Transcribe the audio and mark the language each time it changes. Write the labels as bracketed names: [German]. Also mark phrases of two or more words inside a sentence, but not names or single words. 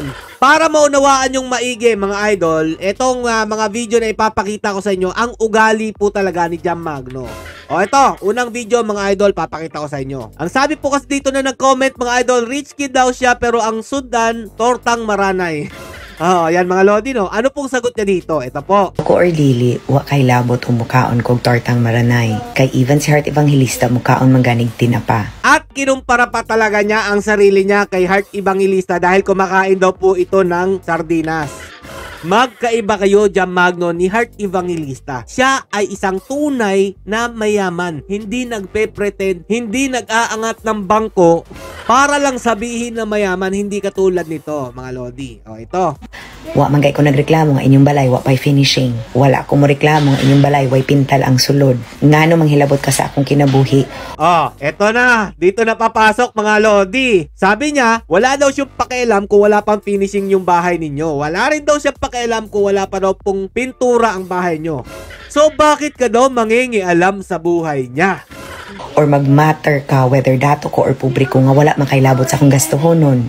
[Filipino] Para maunawaan yung maigi mga idol, itong mga video na ipapakita ko sa inyo, ang ugali po talaga ni Jam Magno. O ito, unang video mga idol, papakita ko sa inyo. Ang sabi po kasi dito na nag-comment mga idol, [English] rich kid [Filipino] daw siya pero ang sudan, tortang maranay. Yan mga lodi, no? Ano pong sagot niya dito? Ito po. [Cebuano] Ko or dili, wa kay labot humukaon kog tortang maranay. Kay even si Heart Evangelista mukaon mangganig tinapa. [Filipino] At kinumpara pa talaga niya ang sarili niya kay Heart Evangelista dahil kumakain daw po ito ng sardinas. Magkaiba kayo Jam Magno ni Heart Evangelista. Siya ay isang tunay na mayaman. Hindi nagpe-pretend, hindi nag-aangat ng bangko para lang sabihin na mayaman, hindi katulad nito mga lodi. O ito. [Cebuano] Wa man kay ko nagreklamo nga inyong balay wa pay finishing. Wala ko mo reklamo nga inyong balay way pintal ang sulod. Ngano manghilabot ka sa akong kinabuhi. [Filipino] Eto na. Dito na papasok mga lodi. Sabi niya, wala daw siyang pakialam kung wala pang finishing yung bahay ninyo. Wala rin daw siyang pakialam kung wala pa daw pong pintura ang bahay nyo. So bakit ka daw mangingialam sa buhay niya? [Cebuano] Or magmatter ka whether dato ko or publiko nga wala makailabot sa akong gastuhonon.